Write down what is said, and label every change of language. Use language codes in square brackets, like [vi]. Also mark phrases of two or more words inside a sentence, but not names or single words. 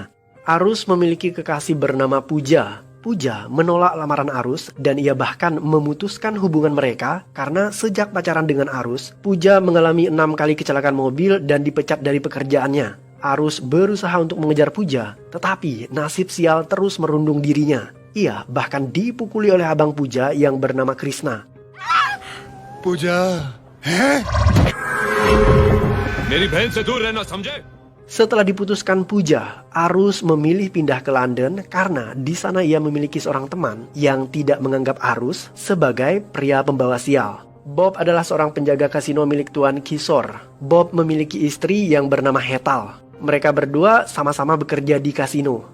[id] Arus memiliki kekasih bernama Puja. Puja menolak lamaran Arus dan ia bahkan memutuskan hubungan mereka karena sejak pacaran dengan Arus, Puja mengalami 6 kali kecelakaan mobil dan dipecat dari pekerjaannya. Arus berusaha untuk mengejar Puja, tetapi nasib sial terus merundung dirinya. Ia bahkan dipukuli oleh abang Puja yang bernama Krishna. Puja, [hi] मेरी बहन से दूर रहना समझे? [id] Setelah diputuskan Puja, Arus memilih pindah ke London karena di sana ia memiliki seorang teman yang tidak menganggap Arus sebagai pria pembawa sial. Bob adalah seorang penjaga kasino milik Tuan Kishore. Bob memiliki istri yang bernama Hetal. Mereka berdua sama-sama bekerja di kasino.